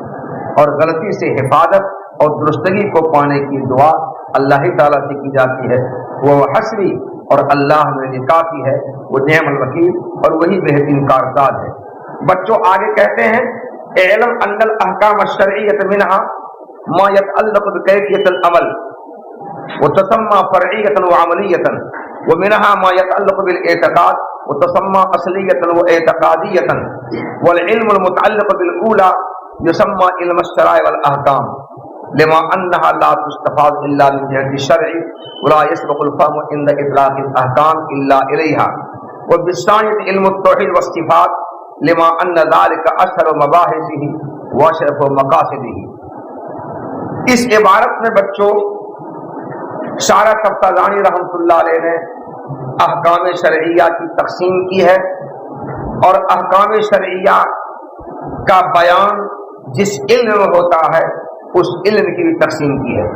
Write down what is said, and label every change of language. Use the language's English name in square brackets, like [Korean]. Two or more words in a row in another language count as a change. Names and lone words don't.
[Urdu] اور غلطی سے حفاظت اور درستگی کو پانے کی دعا اللہ ہی تعالیٰ سے کی جاتی ہے. [Arabic] هو حسبي, [Urdu] اور اللہ میرے لیے کافی ہے, [Arabic] وهو نعم الوكيل, [Urdu] اور وہی بہترین کارساز ہے. بچوں آگے کہتے ہیں, [Arabic] اعلم أن الأحكام الشرعية منها ما يتعلق بكيفية العمل وتسمى فرعية وعملية ومنها ما يتعلق بالاعتقاد وتسمى أصلية واعتقادية والعلم المتعلق بالأولى يسمى علم الشرائع والأحكام لما أنها لا تستفاد إلا من جهة الشرع ولا يسبق الفهم عند إطلاق الأحكام إلا إليها وبالثانية علم التوحيد والصفات لما أن ذلك أشهر مباحثه وأشرف مقاصده. [Urdu] اس عبارت میں بچوں شارح تفتازانی رحمۃ اللہ علیہ نے احکام شرعیہ کی تقسیم کی ہے اور احکام شرعیہ کا بیان جس علم میں ہوتا ہے اس علم کی بھی تقسیم کی ہے.